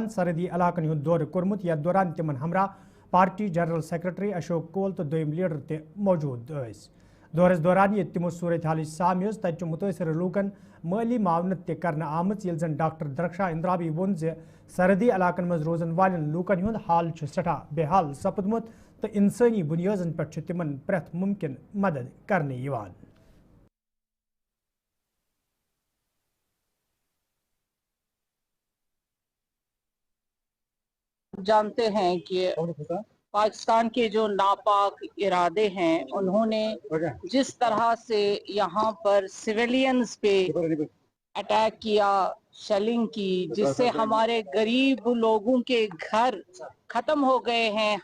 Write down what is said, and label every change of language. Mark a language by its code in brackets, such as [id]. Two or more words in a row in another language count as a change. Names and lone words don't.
[ks] सरहदी इलाकन हूं दौर कोर्मुत यथ दौरान तिमन हमरा पार्टी जनरल सेक्रेटरी अशोक कोल तो दोम लीडर ते मौजूद दौरस दौरान ये तिमो सूरत हाल साम तत मुतासर लूकन माली मावनत ते करने आमत ये जन डॉक्टर दरख्शां इंद्राबी वोन जे सरहदी इलाकन मज रोजन वालन लूकन हूं हाल सठा बेहाल सपदमुत तो इंसानी बुनियादन पे तिमन प्रथ मुमकिन मदद करने यवान। [hi] जानते हैं कि पाकिस्तान के जो नापाक इरादे हैं उन्होंने जिस तरह से यहाँ पर सिविलियंस पे अटैक किया, शेलिंग की, जिससे हमारे गरीब लोगों के घर खत्म हो गए हैं।